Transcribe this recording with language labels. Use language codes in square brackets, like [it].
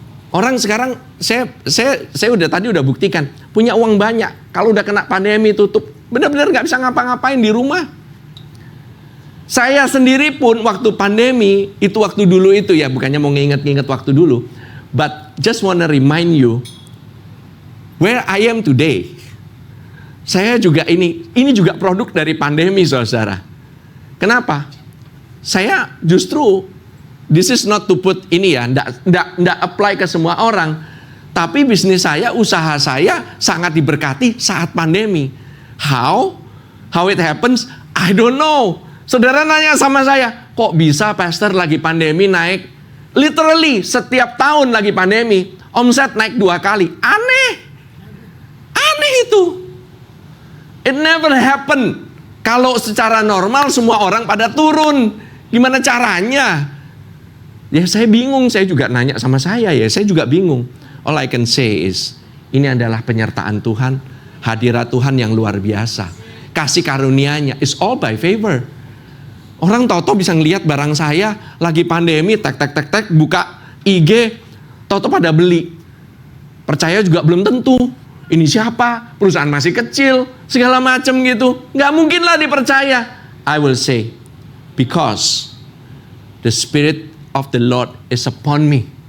[id] Orang sekarang, saya udah buktikan, punya uang banyak. Kalau udah kena pandemi tutup, benar-benar nggak bisa ngapa-ngapain di rumah. Saya sendiri pun waktu pandemi, itu waktu dulu itu ya, bukannya mau nginget-nginget waktu dulu. [en] But just wanna remind you, where I am today. [id] Saya juga ini juga produk dari pandemi, saudara. Kenapa? Saya justru, [en] this is not to put [id] ini ya, nggak apply ke semua orang. Tapi bisnis saya, usaha saya sangat diberkati saat pandemi. [en] How it happens? I don't know. [id] Saudara nanya sama saya, kok bisa pastor lagi pandemi naik? Literally setiap tahun lagi pandemi, omset naik 2 kali. Aneh itu. [en] It never happen [id] Kalau secara normal semua orang pada turun. Gimana caranya? Ya saya bingung, saya juga nanya sama saya juga bingung. [en] All I can say is, [id] ini adalah penyertaan Tuhan, hadirat Tuhan yang luar biasa. Kasih karunia-Nya [en] is all by favor. [id] Orang tahu-tahu bisa ngelihat barang saya lagi pandemi, tek buka IG, tahu-tahu pada beli. Percaya juga belum tentu. Ini siapa? Perusahaan masih kecil, segala macam gitu. Nggak mungkin lah dipercaya. [en] I will say, because the Spirit of the Lord is upon me.